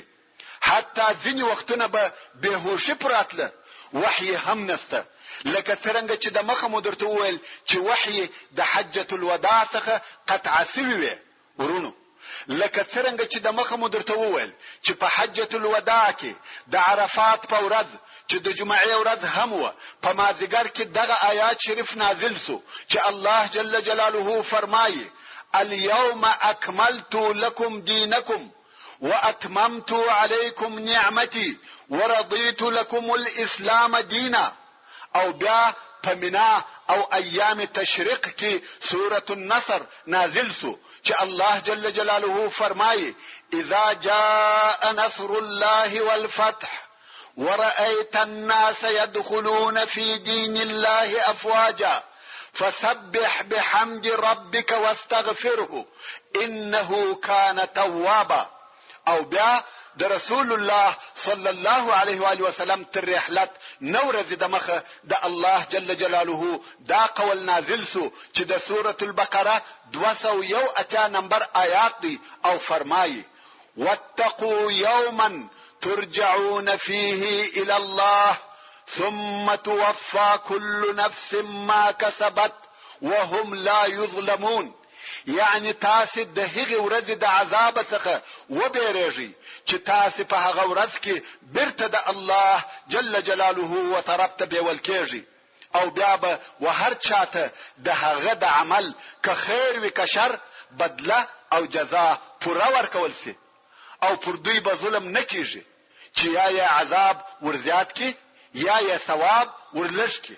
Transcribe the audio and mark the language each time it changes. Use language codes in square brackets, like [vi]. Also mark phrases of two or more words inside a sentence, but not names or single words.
[ps] حتی ځینې وختونه به بهوشي پراتله وحی هم نسته لکه څنګه چې د مخه مو درته وویل چې وحی د حجۃ الوداع څخه قطع شوی وي. ورونو لکه څرنګه چې د مخه مو درته وویل چې په حجة الوداع کې د عرفات په ورځ چې د جمعې ورځ هم و په مازیګر کې دغه آیات شریف نازل سو چې الله [ar] جل جلاله [ps] فرمایي [ar] اليوم اكملت لكم دينكم واتممت عليكم نعمتي ورضيت لكم الاسلام دينا. [ps] او بیا په مینا او ایام تشریق کې سورة النصر نازل سو چې الله [ar] جل جلاله [ps] فرمایي [ar] اذا جاء نصر الله والفتح ورأيت الناس يدخلون في دين الله افواجا فسبح بحمد ربك واستغفره انه كان توابا. [ps] او بیا د رسول الله [ar] صلی الله علیه و آله وسلم [ps] تر رحلت نو ورځ د مخه د الله [ar] جل جلاله [ps] دا قول نازل سو چې د سوره البقره 201 نمبر آیات دی او فرمایي [ar] واتقوا يوما ترجعون فيه الى الله ثم توفى كل نفس ما كسبت وهم لا يظلمون. [ps] یعنی تاسو د هغې ورځې د عذاب څخه وبېرېږئ چې تاسو په هغه ورځ کې بیرته د الله [ar] جل جلاله [ps] و طرف ته بیول کېږي او بیا به وهر چاته د هغه د عمل که خیر وي که شر بدله او جزا پوره ورکول سي او پر دوی به ظلم نه کېږي چې یا یې عذاب ورزیات کی یا یې ثواب ورلږ کی.